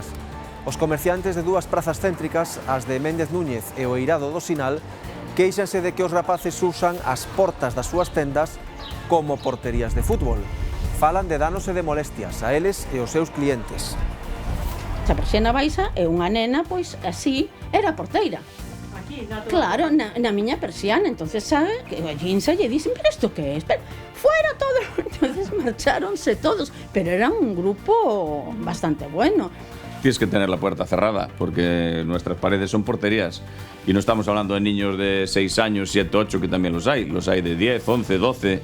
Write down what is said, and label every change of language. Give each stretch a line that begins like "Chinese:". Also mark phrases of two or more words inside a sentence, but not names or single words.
Galician: Os comerciantes de dúas prazas céntricas, as de Méndez Núñez e o Eirado do Sinal, queixanse de que os rapaces usan as portas das súas tendas como porterías de fútbol. Falan de danos e de molestias a eles e aos seus clientes. A persiana baixa e unha nena, pois así, era porteira. Aquí, claro, na miña persiana, entonces sabe que a Ginsa lle dicen, pero isto que é?
Spanish: Pero, fuera todo. Entonces marcharonse todos, pero era un grupo bastante bueno. Tienes que tener la puerta cerrada, porque nuestras paredes son porterías. Y no estamos hablando de niños de 6 años, 7, 8, que también los hay de 10, 11, 12.